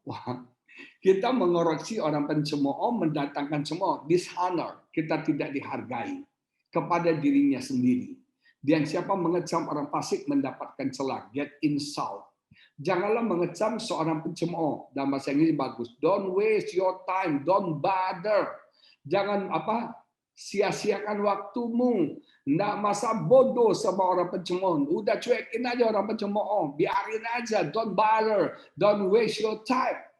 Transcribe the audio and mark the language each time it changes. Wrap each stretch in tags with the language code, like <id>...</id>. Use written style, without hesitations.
<id>Wah, kita mengoreksi orang pencemooh, mendatangkan cemooh, dishonor, kita tidak dihargai kepada dirinya sendiri. Dan siapa mengecam orang fasik mendapatkan celah,</id> <en>get insult.</en> <id>Janganlah mengecam seorang pencemooh. Dalam bahasa Inggris bagus.</id> <en>Don't waste your time, don't bother.</en> <id>Jangan sia-siakan waktumu. Nggak masa bodoh sama orang pencemooh. Udah cuekin aja orang pencemooh. Biarin aja,</id> <en>don't bother, don't waste your time.</en>